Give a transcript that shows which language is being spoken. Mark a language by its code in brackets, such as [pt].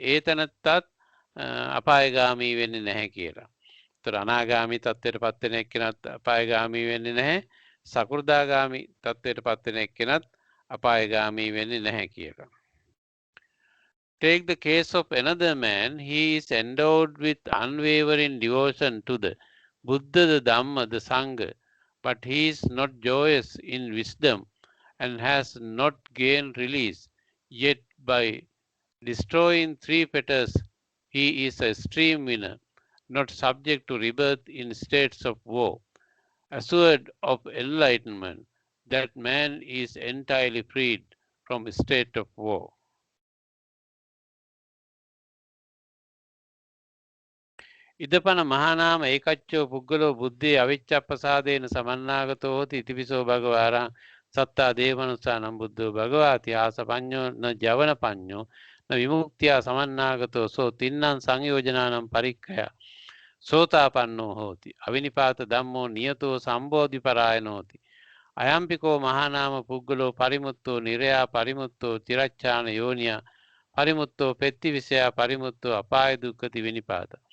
[si] ඒ තැනැත්තත් අපායගාමී වෙන්නේ නැහැ කියලා. ඒතර අනාගාමී තත්වයට පත් වෙන එක්කෙනත් අපායගාමී වෙන්නේ නැහැ. සකෘදාගාමි තත්වයට පත් වෙන එක්කෙනත් අපායගාමී වෙන්නේ නැහැ කියලා. [en] Take the case of another man. He is endowed with unwavering devotion to the Buddha, the Dhamma, the Sangha, but he is not joyous in wisdom and has not gained release. Yet by destroying 3 fetters, he is a extreme winner, not subject to rebirth in states of woe. Assured of enlightenment, that man is entirely freed from a state of woe. [pi] ඉදපන මහානාම ඒකච්චෝ පුද්ගලෝ බුද්ධේ අවිච්ඡප්පසාදේන සමන්නාගතෝ හෝති ඉතිපිසෝ භගවාරං සත්තා දේවනුසානම් බුද්ධෝ භගවාති ආසපඤ්ඤෝ න ජවන පඤ්ඤෝ න විමුක්තිය සමන්නාගතෝ සෝ තින්නම් සංයෝජනානම් පරික්ඛය සෝතාපන්නෝ හෝති අවිනිපාත ධම්මෝ නියතෝ සම්බෝධි පරායනෝති අයම්පිකෝ මහානාම පුද්ගලෝ පරිමුත්තෝ නිරයා පරිමුත්තෝ තිරච්ඡාන යෝනියා පරිමුත්තෝ පෙත්තිවිසයා පරිමුත්තෝ අපාය දුක්ඛති විනිපාත.